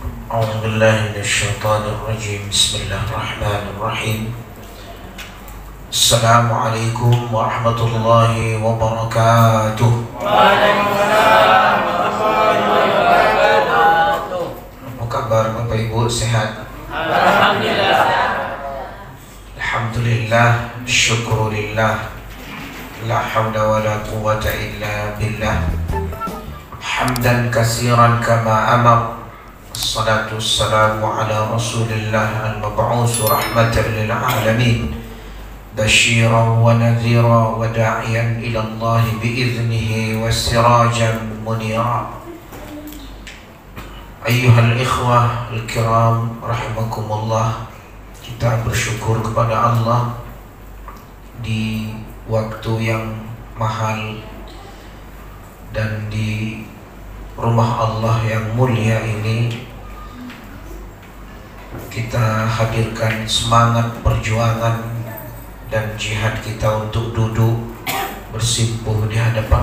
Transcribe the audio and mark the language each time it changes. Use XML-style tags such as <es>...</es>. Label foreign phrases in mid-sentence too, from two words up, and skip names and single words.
<ar>أعوذ بالله من الشيطان الرجيم. بسم الله الرحمن الرحيم. السلام عليكم ورحمة الله وبركاته. وعليكم السلام ورحمة الله وبركاته.</ar> <id>Apa kabar Bapak Ibu, sehat?</id> <ar>الحمد لله. الحمد لله, شكرا لله. لا حول ولا قوة إلا بالله. حمدا كثيرا كما أمر. الصلاة والسلام على رسول الله المبعوث رحمة للعالمين. بشيرا ونذيرا وداعيا إلى الله بإذنه وسراجا منيرا. أيها الإخوة الكرام رحمكم الله.</ar> <id>Kita bersyukur kepada Allah di waktu yang mahal dan di rumah Allah yang mulia ini kita hadirkan semangat perjuangan dan jihad kita untuk duduk bersimpuh di hadapan</id>